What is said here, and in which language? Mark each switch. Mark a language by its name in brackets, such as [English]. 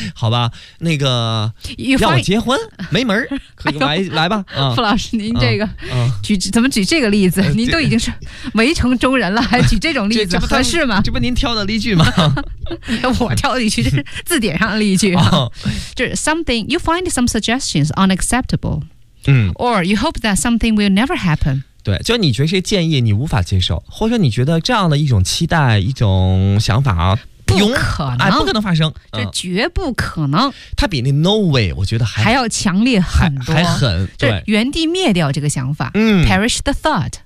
[Chinese] 好吧，那个要我结婚没门儿，来吧，傅、老师，您这个、怎么举这个例子？您都已经是围城中人了，还举这种例子合适吗？这不您挑的例句吗？我挑的例句，这是字典上的例句、啊，就是 [English] something you find some suggestions unacceptable，嗯，or you hope that something will never happen。 [Chinese] 对，就你觉得这建议你无法接受，或者你觉得这样的一种期待、一种想法啊，不可能，哎，不可能发生，这绝不可能。它比那 [English] no way [Chinese] 我觉得还要强烈很多，还狠，对，原地灭掉这个想法，嗯 [English] ，perish the thought、